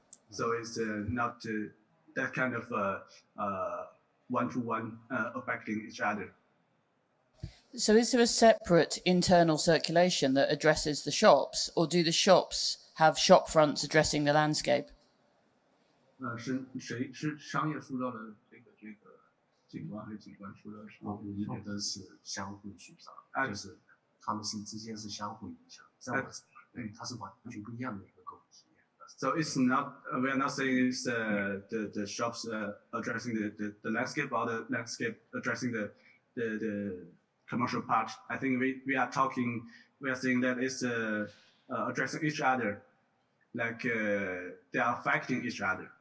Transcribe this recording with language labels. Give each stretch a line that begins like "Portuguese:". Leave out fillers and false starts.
English: So it's not that kind of one-to-one affecting each other. So is there a separate internal circulation that addresses the shops, or do the shops have shop fronts addressing the landscape?
Chinese: 是商业塑造的这个景观还是景观塑造的？我觉得是相互塑造，就是他们之间是相互影响，在我它是完全不一样的一个购物体验。
English: So it's not we are not saying it's the shops addressing the landscape, or the landscape addressing the commercial part. I think we are saying that it's addressing each other, like they are affecting each other.